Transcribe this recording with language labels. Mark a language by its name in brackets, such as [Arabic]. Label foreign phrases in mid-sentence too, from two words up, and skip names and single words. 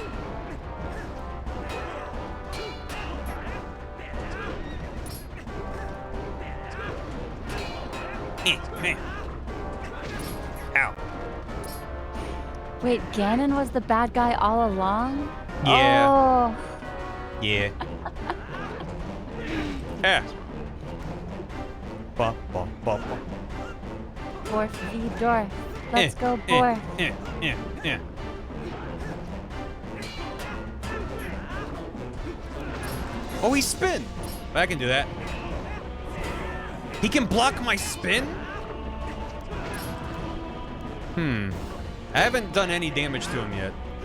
[English] Ow. Wait, Ganon was the bad guy all along? Yeah. Oh. Yeah. Yeah. Ba, ba, ba, ba. Borf v. Dorf. Let's go, Borf. Oh, he spin. I can do that. He can block my spin? I haven't done any damage to him yet.